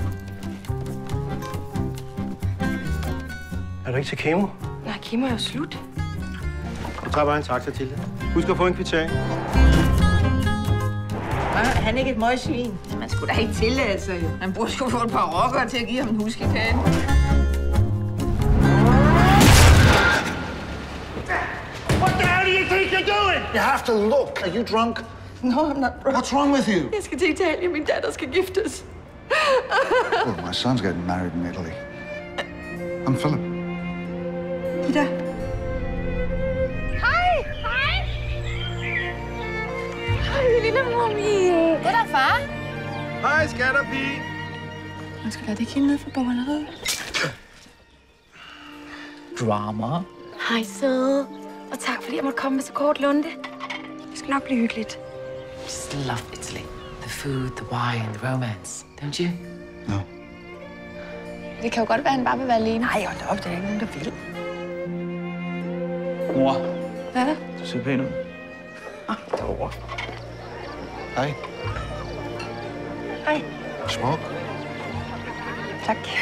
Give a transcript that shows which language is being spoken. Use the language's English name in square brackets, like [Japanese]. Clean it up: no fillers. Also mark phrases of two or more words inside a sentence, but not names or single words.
[Danish] Er du ikke til kemo? Nej, kemo er jo slut. Jeg tager bare en taxa til det. Husk at få en kvittering. Han er ikke et møgsvin. Man skulle da ikke tillade sig, jo. Han burde sgu få et par rockere til at give ham en huskekage. [English] What the hell do you think you're doing? You have to look. Are you drunk? No, I'm not drunk. What's wrong with you? [Danish] Jeg skal til Italien. Min datter skal giftes. [English] Well, my son's getting married in Italy. I'm Philip. Ida. [Danish] Hej! Hej! Hej, lille mommy. Goddag, far. Hej, skatterpige. Man skal lade det ikke hende ned for bogholderiet. Drama. Hej, søde. Og tak, fordi jeg måtte komme med så kort lunde. Det skal nok blive hyggeligt. [English] Just love Italy. The food, the wine, the romance. Don't you? No. [Danish] Det kan jo godt være, at han bare vil være alene. Nej, hold op, der er ikke nogen, der vil. Mor, Hvad er der? du ser pæn ud. Derovre. Hey, Hej. smoke. Tak.